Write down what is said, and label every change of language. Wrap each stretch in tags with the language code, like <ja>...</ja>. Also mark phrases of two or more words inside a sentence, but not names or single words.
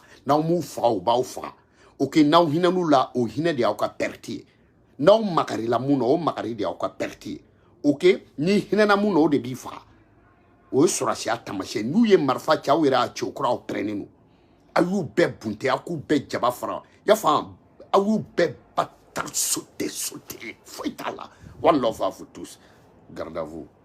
<bm>n'aw m'u faga u b'aw faga ok n'aw hinɛn'u la o hinɛ de y'aw ka perte ye n'aw makarila mun na o makari de y'aw ka perte ye ok ni hinɛna mun na o de b'i faga o ye sɔrɔsiya tamasiyɛn n'u ye marifa cɛ aw yɛrɛ y'a cɛ o kɔrɔ aw pɛrɛnnen don a y'u bɛɛ bunte a k'u bɛɛ jaba fara y'a faamu a y'u bɛɛ bata sauter foyi t'a la</bm> <en>one love</en> <fr>à vous tous garde à vous</fr>